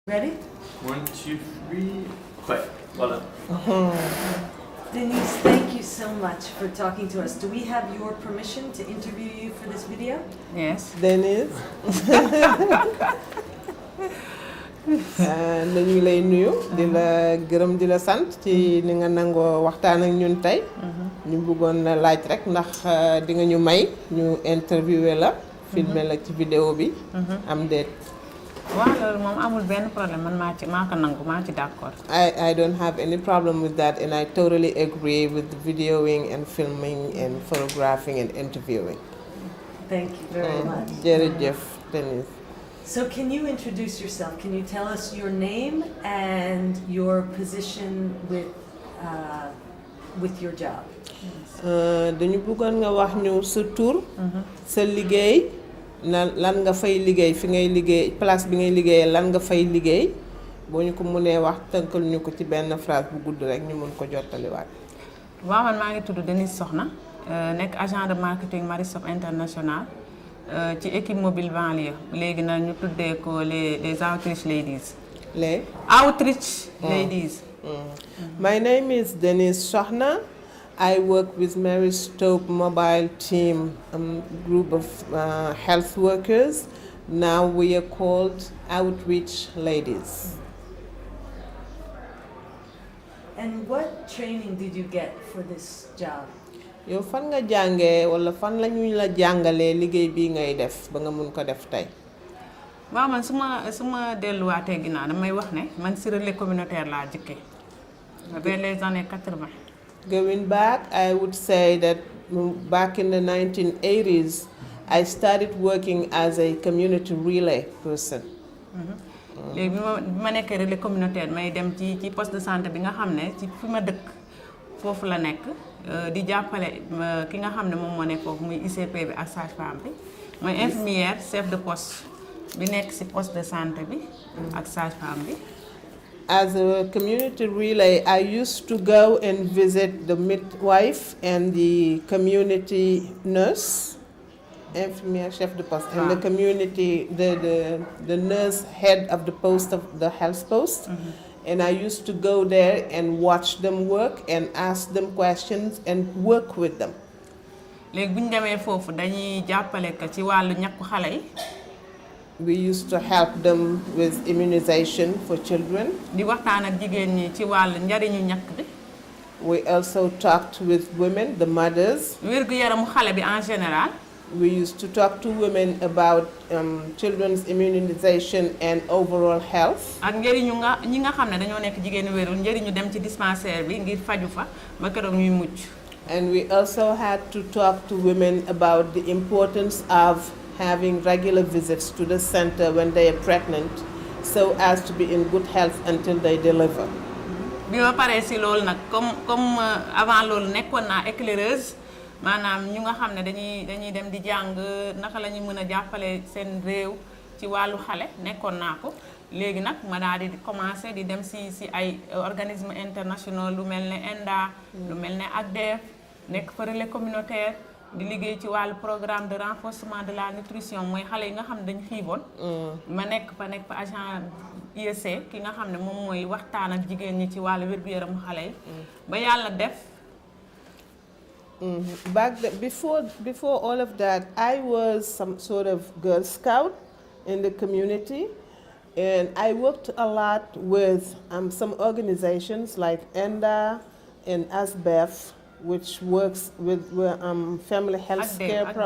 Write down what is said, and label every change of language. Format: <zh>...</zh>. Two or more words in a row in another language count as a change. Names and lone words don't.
<en>Ready? 1, 2, 3, quit. Voilà. Denise, thank you so much for talking to us. Do we have your permission to interview you for this video? Yes.</en> <wo>Denise nañu lay nuyu di la gërëm di la sant ci ni nga nangoo waxtaan ak ñun tey ñu bëggoon la laaj rek ndax di nga ñu may ñu interviewé la filmer la ci vidéo bi am déet waaw loolu moom amul benn problème man maa ko nangu maa ci d'accord.</wo> <en>I don't have any problem with that and I totally agree with videoing and filming and photographing and interviewing. Thank you very much. Jërëjëf Denise. So can you introduce yourself? Can you tell us your name and your position with your job?</en> <wo>Dañu bëggoon nga wax ñu sa tur sa liggéey lan nga fay liggéey fi ngay liggéey place bi ngay liggéey lan nga fay liggéey boo ñu ko mënee wax tënkal ñu ko ci benn phrase bu gudd rek ñu mën ko jottaliwaat. waaw man maa ngi tudd Denise Soxna nekk</wo> <fr>agent de marketing</fr> <wo>Marisop International ci</wo> <fr>équipe mobile banlieue</fr> <wo>léegi nag ñu tuddee ko les</wo> <en>outreach ladies. Les outreach ladies. My name is Denise Soxna. I work with Mary Stope Mobile Team, group of health workers. Now we are called Outreach Ladies. And what training did you get for this job?</en> <wo>yow fan nga jàngee wala fan la ñu la jàngalee liggéey bii ngay def ba nga mun ko def tey. waaw man su ma delluwaatee ginnaaw damay wax ne man si</wo> <fr>relais communautaire</fr> <wo>laa jëkkee</wo> <fr>vers les années 80.</fr> <en>Going back, I would say that back in the 1980s, I started working as a community relay person.</en> <wo>léegi bi ma nekkee</wo> <fr>relais communautaire</fr> <wo>may dem ci</wo> <fr>poste de santé</fr> <wo>bi nga xam ne ci fi ma dëkk foofu la nekk di jàppale ki nga xam ne moom moo nekk foofu muy ICP bi ak sage-femme bi mooy</wo> <fr>infirmière chef de poste</fr> <wo>bi nekk ci</wo> <fr>poste de santé</fr> <wo>bi ak sage-femme bi.</wo> <en>As a community relay, I used to go and visit the midwife and the community nurse,</en> <fr>infirmière chef de poste,</fr> <en>and the community, the nurse head of the post of the health post. And I used to go there and watch them work and ask them questions and work with them.</en> <wo>léegi bu ñu demee foofu dañuy jàppale ko ci wàllu ñàkku xale yi.</wo> <en>We used to help them with immunization for children.</en> <wo>di waxtaan ak jigéen ñi ci wàllu njariñu ñàkk bi.</wo> <en>We also talked with women, the mothers.</en> <wo>wérgu yaramu xale bi</wo> <fr>en général.</fr> <en>We used to talk to women about children's immunization and overall health.</en> <wo>ak njëriñu ñi nga xam ne dañoo nekk jigéenu wérul njëriñu dem ci dispensaire bi ngir faju fa ba keroog ñuy mucc.</wo> <en>And we also had to talk to women about the importance of having regular visits to the center when they are pregnant so as to be in good health until they deliver.</en> <wo>bi ma paree si loolu nag</wo> <fr>comme avant</fr> <wo>loolu nekkoon naa éclaireuse maanaam ñu nga xam ne dañuy dem di jàng naka la ñuy mën a jàppale seen réew ci wàllu xale nekkoon naa ko léegi nag ma daal di commencé di dem si ay</wo> <fr>organismes internationaux</fr> <wo>lu mel ne ENDA lu mel ne ACDEF nekk fa</wo> <fr>relais communautaire</fr> <wo>di liggéey ci wàllu</wo> <fr>programme de renforcement de la nutrition</fr> <wo>mooy xale yi nga xam ne dañu xiiboon ma nekk fa agent IEC ki nga xam ne moom mooy waxtaan ak jigéen ñi ci wàllu wér-gu-yaramu xale yi ba yàlla def.</wo> <en>Back then, before all of that, I was some sort of Girl Scout in the community, and I worked a lot with some organizations like ENDA and ASBEF, which works with family health care.</en>